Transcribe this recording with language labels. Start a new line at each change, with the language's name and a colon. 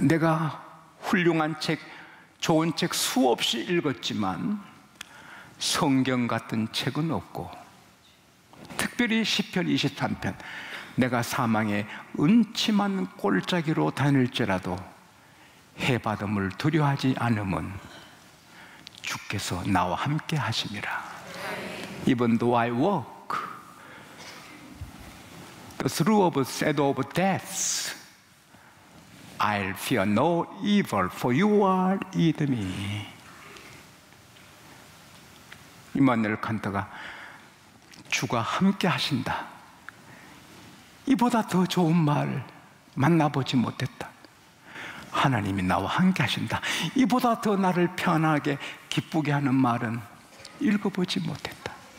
Korean: 내가 훌륭한 책, 좋은 책 수없이 읽었지만 성경 같은 책은 없고, 특별히 시편 23편, 내가 사망의 음침한 골짜기로 다닐지라도 해받음을 두려워하지 않으면 주께서 나와 함께 하심이라.
English: Even though I walk the through of the shadow of death, I'll fear no evil, for you are with me.
Korean: 임마누엘 칸트가 주가 함께 하신다, 이보다 더 좋은 말 만나보지 못했다. 하나님이 나와 함께 하신다, 이보다 더 나를 편하게 기쁘게 하는 말은 읽어보지 못했다.